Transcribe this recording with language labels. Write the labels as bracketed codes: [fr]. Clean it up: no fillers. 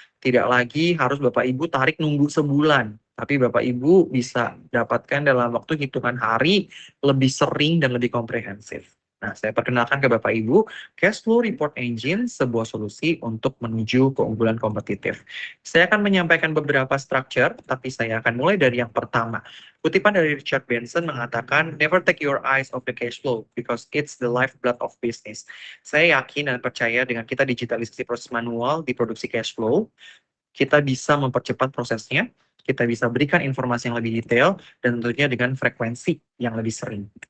[id] Tidak lagi harus Bapak Ibu tarik nunggu sebulan. Tapi Bapak Ibu bisa dapatkan dalam waktu hitungan hari, lebih sering dan lebih komprehensif. Nah, saya perkenalkan ke Bapak Ibu, Cash Flow Report Engine sebuah solusi untuk menuju keunggulan kompetitif. Saya akan menyampaikan beberapa structure, tapi saya akan mulai dari yang pertama. Kutipan dari Richard Benson mengatakan, [en] never take your eyes off the cash flow because it's the lifeblood of business. [id] Saya yakin dan percaya dengan kita digitalisasi proses manual di produksi cash flow, kita bisa mempercepat prosesnya, kita bisa berikan informasi yang lebih detail, dan tentunya dengan frekuensi yang lebih sering.